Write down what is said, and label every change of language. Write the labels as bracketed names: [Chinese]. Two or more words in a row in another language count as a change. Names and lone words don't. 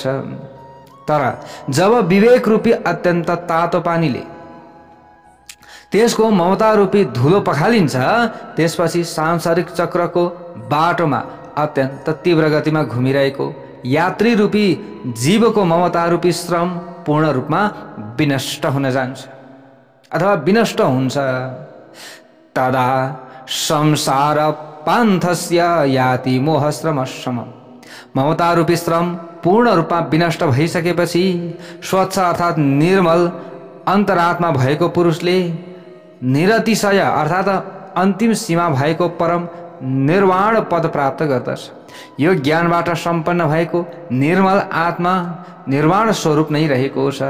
[Nepali] तर जब विवेक रूपी अत्यन्त तातो पानीले त्यसको ममता रूपी धुलो पखालिन्छ, त्यसपछि सांसारिक चक्रको बाटोमा अत्यन्त तीव्र गतिमा घुमिरहेको यात्री रूपी जीवको ममता रूपी श्रम पूर्ण रूपमा विनष्ट हुन जान्छ अथवा विनष्ट हुन्छ। [Sanskrit] तदा संसार पान्थस्य याति मोहश्रमश्रम। [Nepali] ममता रूपी श्रम पूर्ण रूपमा विनष्ट भइसकेपछि स्वच्छ अर्थात् निर्मल अन्तरात्मा भएको पुरुषले निरतिशय अर्थात् अन्तिम सीमा भएको परम निर्वाण पद प्राप्त गर्दछ। यो ज्ञानबाट सम्पन्न भएको निर्मल आत्मा निर्वाण स्वरूप नै रहेको छ।